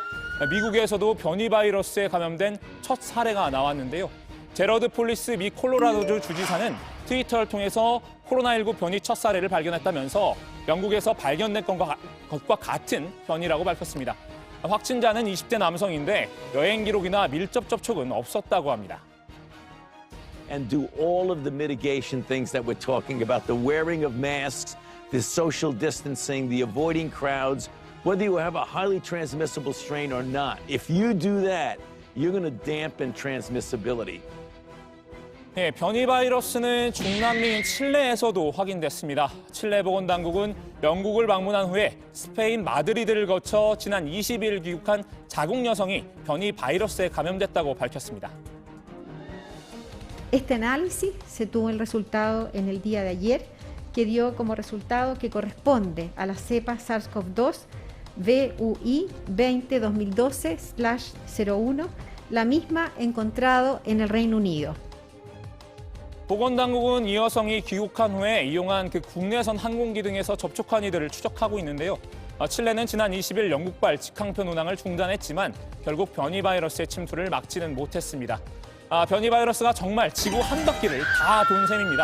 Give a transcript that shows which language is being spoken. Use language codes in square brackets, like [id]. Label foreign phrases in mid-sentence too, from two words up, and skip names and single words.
[ko] 미국에서도 변이 바이러스에 감염된 첫 사례가 나왔는데요. 제러드 폴리스 미 콜로라도주 주지사는 트위터를 통해서 코로나19 변이 첫 사례를 발견했다면서 영국에서 발견된 것과 같은 변이라고 밝혔습니다. 확진자는 20대 남성인데 여행 기록이나 밀접 접촉은 없었다고 합니다. [en] And do all of the mitigation things that we're talking about, the wearing of masks, the social distancing, the avoiding crowds, whether you have a highly transmissible strain or not. If you do that, you're going to dampen transmissibility. [ko] 네, 변이 바이러스는 중남미인 칠레에서도 확인됐습니다. 칠레 보건당국은 영국을 방문한 후에 스페인 마드리드를 거쳐 지난 20일 귀국한 자국 여성이 변이 바이러스에 감염됐다고 밝혔습니다. [es] Este análisis se tuvo el resultado en el día de ayer, que dio como resultado que corresponde a la cepa SARS-CoV-2 VUI 20-2012/01, la misma encontrado en el Reino Unido. [ko] 보건당국은 이 여성이 귀국한 후에 이용한 그 국내선 항공기 등에서 접촉한 이들을 추적하고 있는데요. 칠레는 지난 20일 영국발 직항편 운항을 중단했지만 결국 변이 바이러스의 침투를 막지는 못했습니다. 변이 바이러스가 정말 지구 한 바퀴를 다 돈 셈입니다.